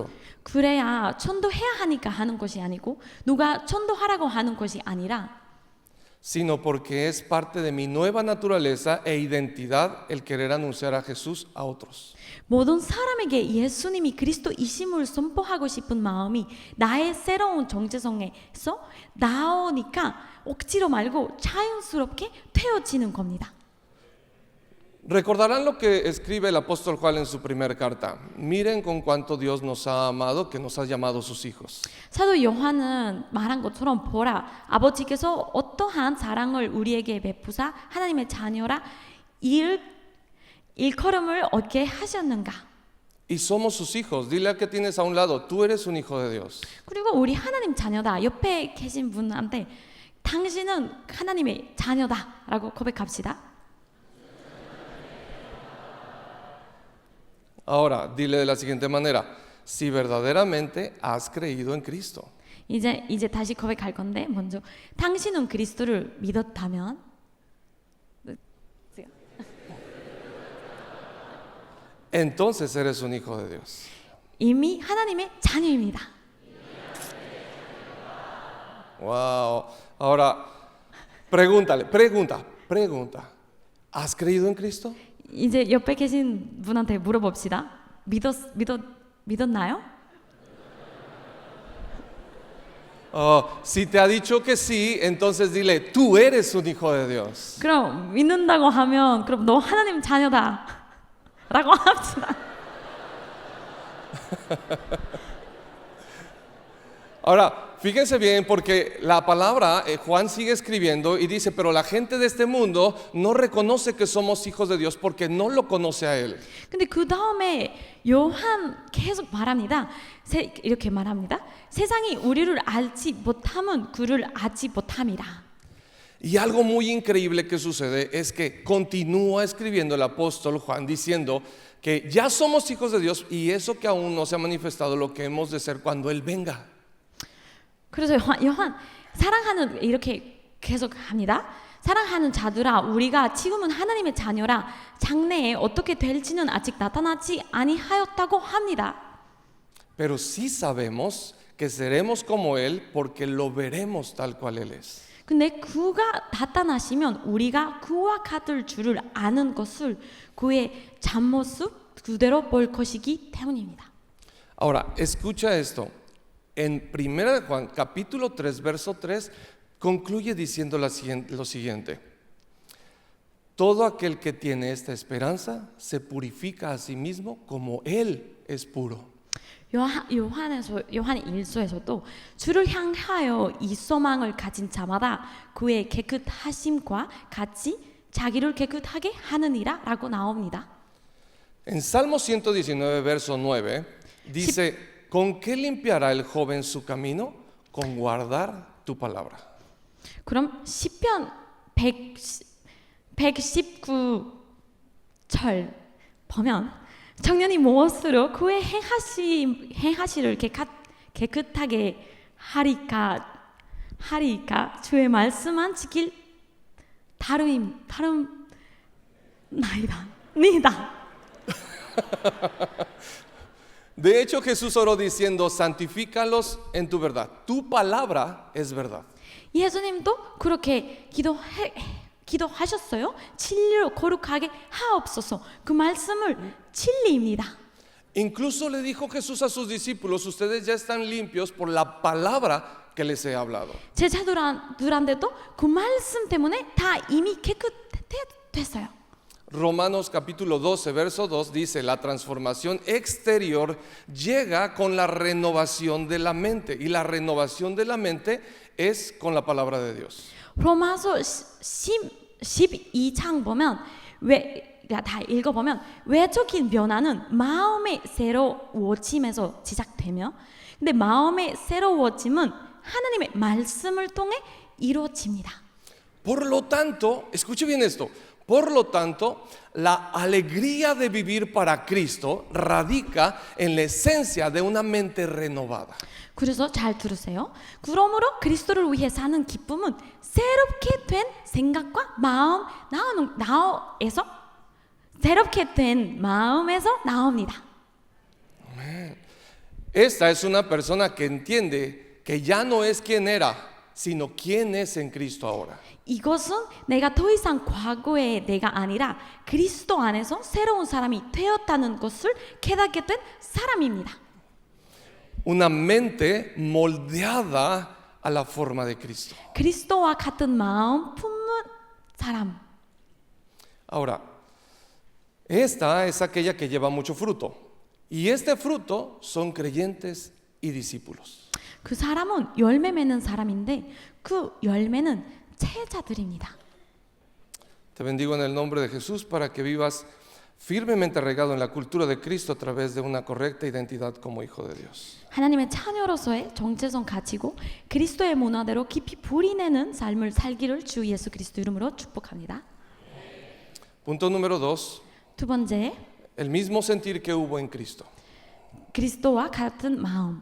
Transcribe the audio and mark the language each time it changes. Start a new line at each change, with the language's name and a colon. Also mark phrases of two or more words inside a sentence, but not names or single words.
Korean: 그래야 전도해야 하니까 하는 것이 아니고 누가 전도하라고 하는 것이 아니라
Spanish: sino porque es parte de mi nueva naturaleza e identidad el querer anunciar a Jesús a otros.
Korean: 모든 사람에게 예수님이 그리스도이심을 선포하고 싶은 마음이 나의 새로운 정체성에서 나오니까 억지로 말고 자연스럽게 되어지는 겁니다.
Spanish: Recordarán lo que escribe el apóstol Juan en su primera carta. Miren con cuánto Dios nos ha amado, que nos ha llamado sus hijos.
Korean: 사도 요한은 말한 것처럼 보라 아버지께서 어떠한 사랑을 우리에게 베푸사 하나님의 자녀라 일컬음을 얻게 하셨는가.
Spanish: Y somos sus hijos. Dile al que tienes a un lado, tú eres un hijo de Dios.
Korean: 그리고 우리 하나님 자녀다. 옆에 계신 분한테 당신은 하나님의 자녀다라고 고백합시다.
Spanish: Ahora, dile de la siguiente manera, si verdaderamente has creído en Cristo.
Korean: 이제 다시 고백할 건데 먼저 당신은 그리스도를 믿었다면
Spanish: Entonces eres un hijo de Dios.
Korean: 이미 하나님의 자녀입니다. Wow.
Spanish: Ahora, pregunta. ¿Has creído en Cristo?
Korean: 이제 옆에 계신 분한테 물어봅시다. 믿었나요?
Spanish: Si te ha dicho que sí, entonces dile, tú eres un hijo de Dios.
Korean: 그럼 믿는다고 하면 그럼 너 하나님 자녀다 라고 합시다.
Spanish: Ahora, fíjense bien porque la palabra, Juan sigue escribiendo y dice, pero la gente de este mundo no reconoce que somos hijos de Dios porque no lo conoce a Él.
Korean: 근데 그 다음에 요한 계속 말합니다. 이렇게 말합니다. 세상이 우리를 알지 못함은 그를 알지 못함이라.
Spanish: Y algo muy increíble que sucede es que continúa escribiendo el apóstol Juan diciendo que ya somos hijos de Dios y eso que aún no se ha manifestado lo que hemos de ser cuando Él venga.
Korean: 그래서 요한 사랑하는 이렇게 계속 합니다. 사랑하는 자들아 우리가 지금은 하나님의 자녀라 장래에 어떻게 될지는 아직 나타나지 아니하였다고 합니다.
Spanish: Pero sí sabemos que seremos como Él porque lo veremos tal cual Él es.
Korean: 근데 그가 나타나시면 우리가 그와 같을 줄을 아는 것을 그의 참모습 그대로 볼 것이기 때문입니다.
Spanish: Ahora, escucha esto. En 1 Juan, capítulo 3, verso 3, concluye diciendo lo siguiente. Todo aquel que tiene esta esperanza se purifica a sí mismo como Él es puro.
Korean: 요한 1서에서도 주를 향하여 이 소망을 가진 자마다 그의 깨끗하심과 같이 자기를 깨끗하게 하느니라 라고 나옵니다.
Spanish: En Salmo 119, verso 9, dice, ¿con qué limpiará el joven su camino? Con guardar tu palabra.
Korean: 그럼 시편 119절 보면 청년이 무엇으로 그의 행하시를 깨끗하게 하리까 주의 말씀만 지킬 다름나이다.
Spanish: De hecho, Jesús oró diciendo, santifícalos en tu verdad. Tu palabra es verdad.
Korean: 예수님도 그렇게 기도하셨어요. 진리로 거룩하게 하옵소서. 그 말씀을 진리입니다.
Spanish: Incluso le dijo Jesús a sus discípulos, ustedes ya están limpios por la palabra que les he hablado.
Korean: 제자들한테도 그 말씀 때문에 다 이미 깨끗했어요.
Spanish: Romanos capítulo 12, verso 2 dice, la transformación exterior llega con la renovación de la mente. Y la renovación de la mente es con la palabra de Dios.
Korean: 로마서 12장 보면 다 읽어보면 외적인 변화는 마음의 새로워짐에서 시작되며 근데 마음의 새로워짐은 하나님의 말씀을 통해 이루어집니다.
Spanish: Por lo tanto, escuche bien esto. Por lo tanto, la alegría de vivir para Cristo radica en la esencia de una mente renovada.
Korean: 그래서 잘 들으세요. 그러므로 그리스도를 위해 사는 기쁨은 새롭게 된 생각과 새롭게 된 마음에서 나옵니다.
Spanish: Esta es una persona que entiende que ya no es quien era, sino quién es en Cristo ahora.
Korean: 이것은 내가 더 이상 과거의 내가 아니라 그리스도 안에서 새로운 사람이 되었다는 것을 깨닫게 된 사람입니다.
Spanish: Una mente moldeada a la forma de Cristo.
Korean: 그리스도와 같은 마음 품는 사람.
Spanish: Ahora, esta es aquella que lleva mucho fruto. Y este fruto son creyentes y discípulos.
Korean: 그 사람은 열매 맺는 사람인데 그 열매는 제자들입니다.
Spanish: Te bendigo en el nombre de Jesús para que vivas firmemente arraigado en la cultura de Cristo a través de una correcta identidad como hijo de Dios.
Korean: 하나님의 자녀로서의 정체성 가지고 그리스도의 문화대로 깊이 뿌리내는 삶을 살기를 주 예수 그리스도 이름으로 축복합니다.
Spanish: Punto número 2.
Korean: 두 번째,
Spanish: El mismo sentir que hubo en Cristo.
Korean: 그리스도와 같은 마음.